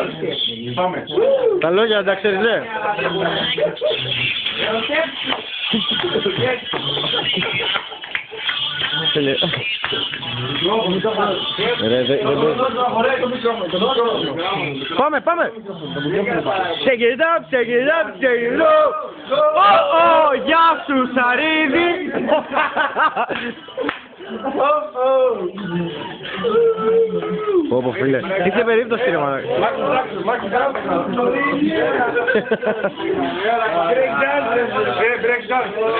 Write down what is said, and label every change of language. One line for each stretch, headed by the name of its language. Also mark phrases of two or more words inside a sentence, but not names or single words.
Greek: Πάμε. Τα λόγια δεν τα ξέρεις, δε. Πάμε.
English: Shake it up.
Greek: Γεια σου Σαρίδη. Πω φίλε, είσαι περίπτωση ρε μάνα.
English: Break dance.